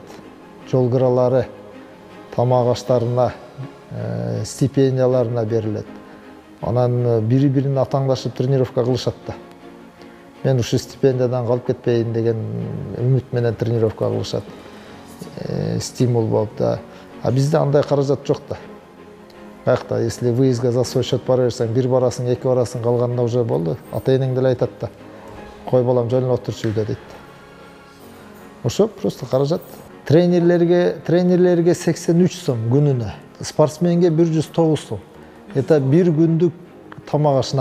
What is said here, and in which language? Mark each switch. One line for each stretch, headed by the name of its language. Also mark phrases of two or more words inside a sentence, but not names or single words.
Kyrgyz: Жол кыралары, тамак аштарына, стипендияларына берилет. Анан бири-бирин атаңдашып тренировка кылышат да. Мен ушу стипендиядан калып кетпейин деген үмүт менен тренировка кылышат. Стимул болуп да. А бизде андай каражат жок да. Каякта, если выездге
Russian: за свой счет
Kyrgyz: бара берсең, бир барасың, 2 барасың, калганда уже болду. Ата-энең деле айтат да. Кой балам, жөнүп отурчу үйдө дейт. Ошо просто каражат. Тренерлерге 83 сом күнүнө, спортсменге 109 сом. Это бир күндүк тамак ашына.